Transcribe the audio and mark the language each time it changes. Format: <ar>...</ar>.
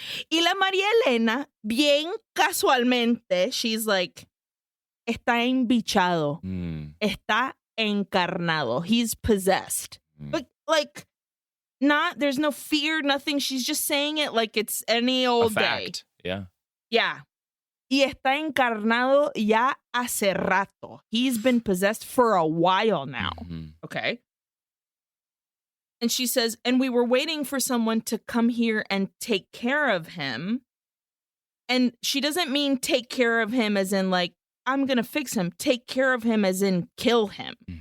<es>Y la María Elena, bien casualmente,</es> <en>she's like,</en> <es>está embichado. Está encarnado.</es> <en>He's possessed. But like, there's no fear, nothing. She's just saying it like it's any old day. Yeah. Yeah.</en> <es>Y está encarnado ya hace rato.</es> <en>He's been possessed for a while now. Okay. And she says, and we were waiting for someone to come here and take care of him. And she doesn't mean take care of him as in like, I'm going to fix him. Take care of him as in kill him.</en>